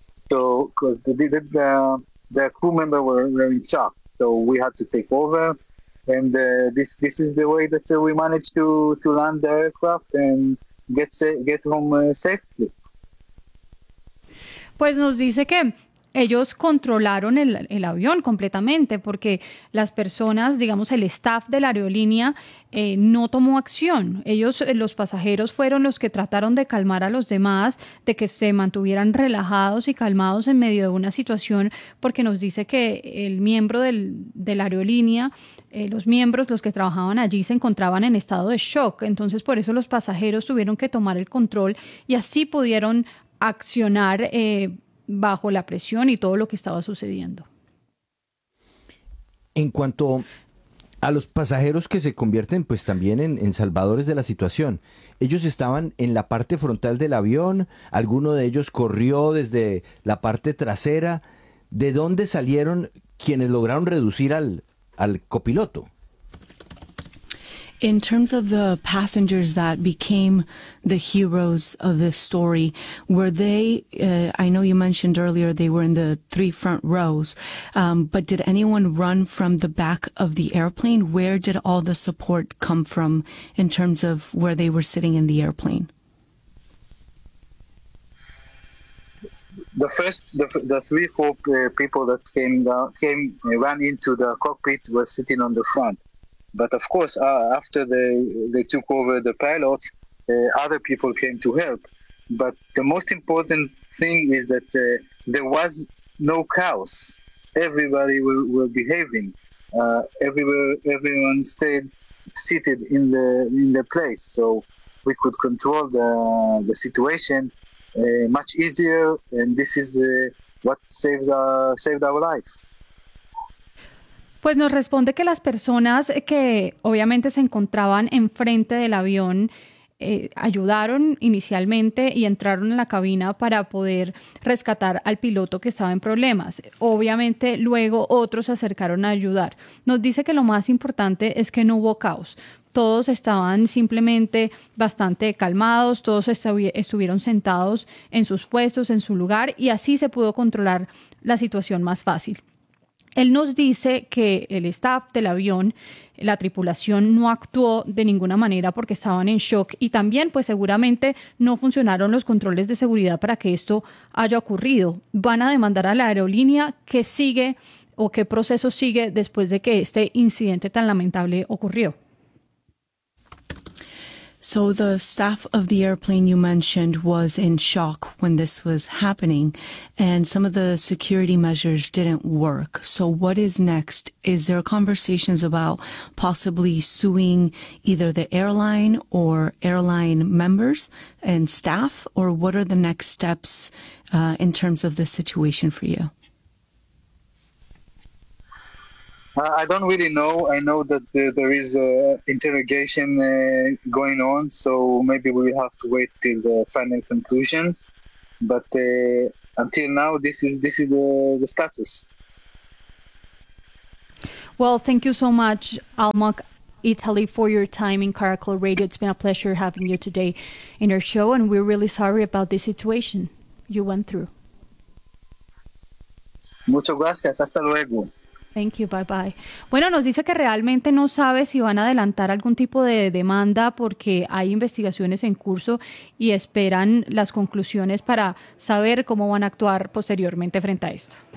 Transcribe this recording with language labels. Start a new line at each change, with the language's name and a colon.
English: So, because the crew member were in shock, so we had to take over, and this is the way that we managed to land the aircraft and get home safely.
Spanish: Pues nos dice que ellos controlaron el avión completamente, porque las personas, digamos, el staff de la aerolínea no tomó acción. Ellos, los pasajeros, fueron los que trataron de calmar a los demás, de que se mantuvieran relajados y calmados en medio de una situación, porque nos dice que el miembro de la aerolínea, los miembros, los que trabajaban allí, se encontraban en estado de shock. Entonces, por eso los pasajeros tuvieron que tomar el control y así pudieron accionar bajo la presión y todo lo que estaba sucediendo. En cuanto a los pasajeros que se convierten pues también en salvadores de la situación, ellos estaban en la parte frontal del avión, alguno de ellos corrió desde la parte trasera. ¿De dónde salieron quienes lograron reducir al copiloto?
English: In terms of the passengers that became the heroes of the story, were they, I know you mentioned earlier they were in the three front rows, but did anyone run from the back of the airplane? Where did all the support come from in terms of where they were sitting in the airplane? The three, four people that ran into the cockpit were sitting on the front. But of course, after they took over the pilots, other people came to help. But the most important thing is that there was no chaos. Everybody were behaving. Everyone stayed seated in the place, so we could control the situation much easier. And this is what saved our life.
Spanish: Pues nos responde que las personas que obviamente se encontraban enfrente del avión ayudaron inicialmente y entraron en la cabina para poder rescatar al piloto que estaba en problemas. Obviamente luego otros se acercaron a ayudar. Nos dice que lo más importante es que no hubo caos. Todos estaban simplemente bastante calmados, todos estuvieron sentados en sus puestos, en su lugar, y así se pudo controlar la situación más fácil. Él nos dice que el staff del avión, la tripulación, no actuó de ninguna manera porque estaban en shock, y también pues seguramente no funcionaron los controles de seguridad para que esto haya ocurrido. Van a demandar a la aerolínea qué sigue o qué proceso sigue después de que este incidente tan lamentable ocurrió.
English: So the staff of the airplane you mentioned was in shock when this was happening, and some of the security measures didn't work. So what is next? Is there conversations about possibly suing either the airline or airline members and staff, or what are the next steps in terms of the situation for you? I don't really know. I know that there is an interrogation going on, so maybe we will have to wait till the final conclusion. But until now, this is the status. Well, thank you so much, Almac Italy, for your time in Caracol Radio. It's been a pleasure having you today in our show, and we're really sorry about the situation you went through.
Spanish: Muchas gracias. Hasta luego.
English: Thank you. Bye bye.
Spanish: Bueno, nos dice que realmente no sabe si van a adelantar algún tipo de demanda porque hay investigaciones en curso y esperan las conclusiones para saber cómo van a actuar posteriormente frente a esto.